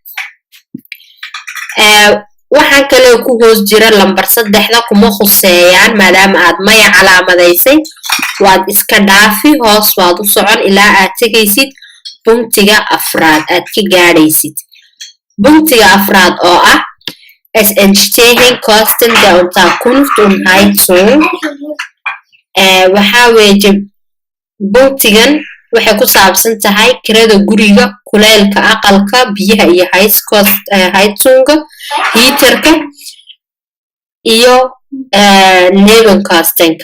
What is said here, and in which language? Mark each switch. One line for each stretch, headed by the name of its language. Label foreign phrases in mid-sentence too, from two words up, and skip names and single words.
Somali: Waxaan kale ku hoos jira lambar 3 kuma khuseeyaan maadaama aad maya calaamadaysay. Waad iska dhaafi hoos waad u socon ilaa aad tegaysid buntiga afraad aad ka gaadhaysid. Buntiga afraad oo ah
German: es entstehen Kosten der Unterkunft und Heizung.
Somali: Waxa weeye buntigan waxay ku saabsan tahay kirada guriga, kulaylka aqalka, biyaha iyo Heizunga, heaterka iyo Nebenkostenka.